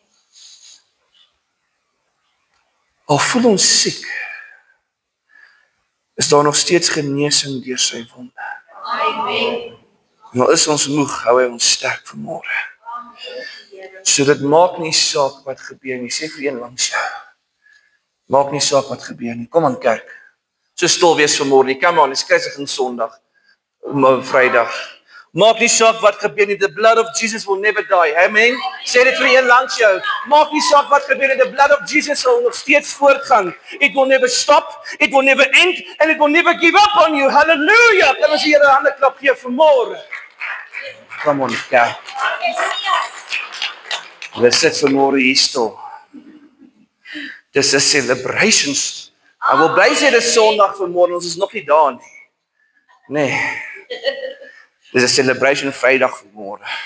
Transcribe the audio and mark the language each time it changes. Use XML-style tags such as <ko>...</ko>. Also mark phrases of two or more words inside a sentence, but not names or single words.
<af>Al voel ons siek, is daar nog steeds genesing deur sy wonde. Amen. En al is ons moeg, hou hy ons sterk vanmôre. So dit maak nie saak wat gebeur nie, sê vir een langs jou. Maak nie saak wat gebeur nie, kom aan kerk. So stil wees vanmôre nie,</af> <en>come on,</en> <af>dis kruisiging Sondag, Vrydag. Maak nie saak wat gebeur nie,</af> <en>the blood of Jesus will never die, amen?</en> <af>Sê dit vir een langs jou, maak nie saak wat gebeur nie,</af> <en>the blood of Jesus</en> <af>sal nog steeds voortgaan.</af> <en>It will never stop, it will never end, and it will never give up on you, hallelujah!</en> <af>Kan ons die Here 'n hande klap gee vanmôre?</af> <en>Come on,</en> <af>kerk. Ons sit vanmôre hier stil. Dis 'n celebration. Ek wil bly sê dis Sondag vanmôre, ons is nog nie daar nie. Nee. Dis 'n celebration Vrydag vanmôre.</af>